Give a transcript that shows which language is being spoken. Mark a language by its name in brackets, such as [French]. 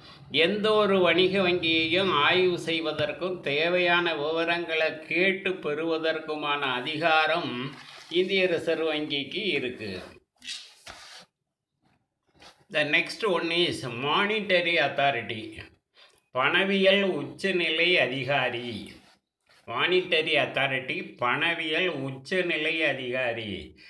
[Tamil] எந்த ஒரு வணிக வங்கியையும் ஆய்வு செய்வதற்கும் தேவையான விவரங்களை கேட்டு பெறுவதற்குமான அதிகாரம் இந்திய ரிசர்வ் வங்கிக்கு இருக்குது. [English] The next one is monetary authority. [Tamil] பணவியல் உச்சநிலை அதிகாரி. [English] monetary authority [Tamil] பணவியல் உச்சநிலை அதிகாரி.